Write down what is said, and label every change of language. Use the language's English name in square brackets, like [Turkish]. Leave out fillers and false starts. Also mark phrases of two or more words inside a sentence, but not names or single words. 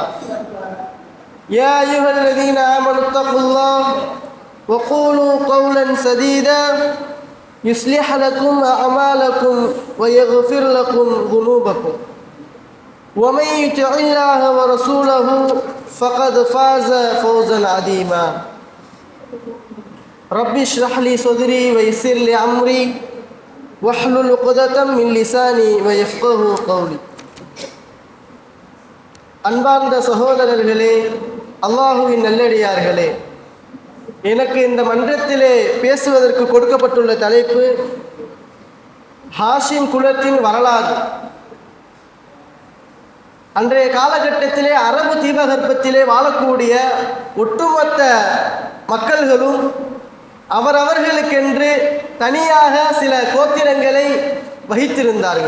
[Arabic] يا أيها الذين آمنوا اتقوا الله وقولوا قولا سديدا يصلح لكم أعمالكم ويغفر لكم ذنوبكم ومن يطع الله ورسوله فقد فاز فوزا عظيما. رب اشرح لي صدري ويسر لي أمري واحلل عقدة من لساني ويفقهوا قولي. [Tamil] அன்பார்ந்த சகோதரர்களே, அல்லாஹுவின் நல்லடியார்களே, எனக்கு இந்த மன்றத்திலே பேசுவதற்கு கொடுக்கப்பட்டுள்ள தலைப்பு ஹாஷிம் குலத்தின் வரலாறு. அன்றைய காலகட்டத்திலே அரபு தீபகற்பத்திலே வாழக்கூடிய ஒட்டுமொத்த மக்கள்களும் அவரவர்களுக்கென்று தனியாக சில கோத்திரங்களை வகித்திருந்தார்கள்.